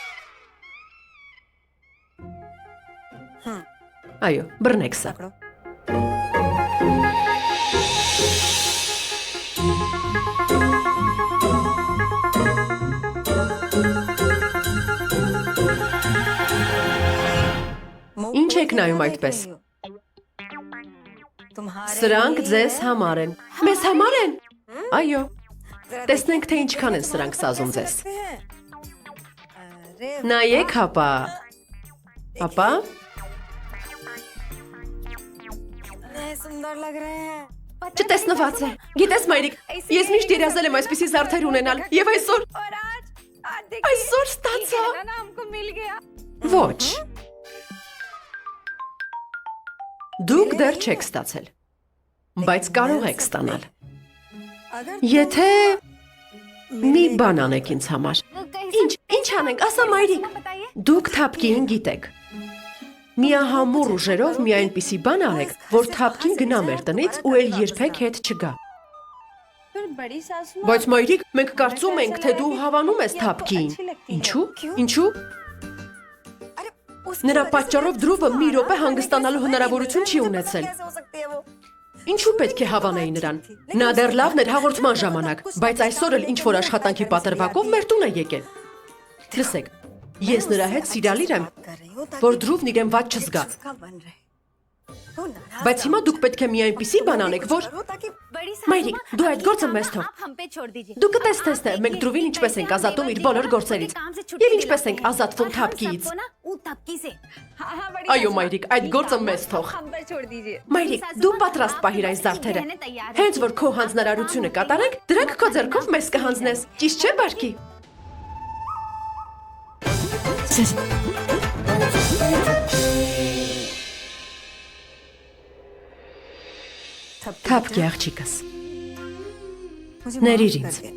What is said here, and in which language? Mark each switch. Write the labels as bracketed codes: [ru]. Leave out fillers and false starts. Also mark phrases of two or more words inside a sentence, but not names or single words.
[hy] Այո, բռնեք սա։ Ինչ եք նայում այդպես։ Սրանք ձեզ համար են։ Մեզ համար են։ Այո։ Տեսնենք թե ինչքան են սրանք սազում ձեզ։ Նայեք հապա։ Հապա։ [hi] सुंदर लग रहे हैं [hy] Չտեսնված է։ Գիտես մայրիկ, ես միշտ երազել եմ այսպիսի զարդեր ունենալ, եւ այսօր [hi] और आज देखिए [hy] այսօր ստացա։ [hi] ना हमको मिल गया [hy] Ոչ։ Դուք դեռ չեք ստացել, բայց կարող եք ստանալ։ Եթե մի բան անեք ինձ համար։ Ինչ անենք, ասա մայրիկ։ Դուք թափկին գիտեք։ Միահամուռ ուժերով մի այնպիսի բան արեք, որ թափկին գնա մեր տնից ու էլ երբեք հետ չգա։ [hi] फिर बड़ी सासू [hy] Բայց մայրիկ, մենք կարծում ենք, թե դու հավանում ես թափկին։ Ինչու՞։ Ինչու՞։ Նրա պատճառով Դրուվը մի րոպե հանգստանալու հնարավորություն չի ունեցել։ Ինչու պետք է հավանեի նրան։ Նա դեռ լավն էր հաղորդման ժամանակ, բայց այսօր էլ ինչ որ աշխատանքի պատրվակով մեր տուն է եկել։ Լսեք, ես նրա հետ սիրալիր եմ, որ Դրուվն իրեն վատ չզգա։ Բայց հիմա դուք պետք է մի այնպիսի բան անեք, որ Մայրիկ, դու այդ գործը մեզ թող։ Դու կտեսնես թե մենք Դրուվին ինչպես ենք ազատում իր բոլոր գործերից։ Եվ ինչպես ենք ազատվում թափկիից։ Այո, մայրիկ, այդ գործը մեզ թող։ [hi] हम पर छोड़ दीजिए [hy] Մայրիկ, դու պատրաստ պահիր այս զարդերը։ Հենց որ քո հանձնարարությունը կատարենք, դրանք քո ձեռքով մեզ կհանձնես։ Ճիշտ չէ, Բարկի։ Թափկի աղջիկս։ Ներիր ինձ։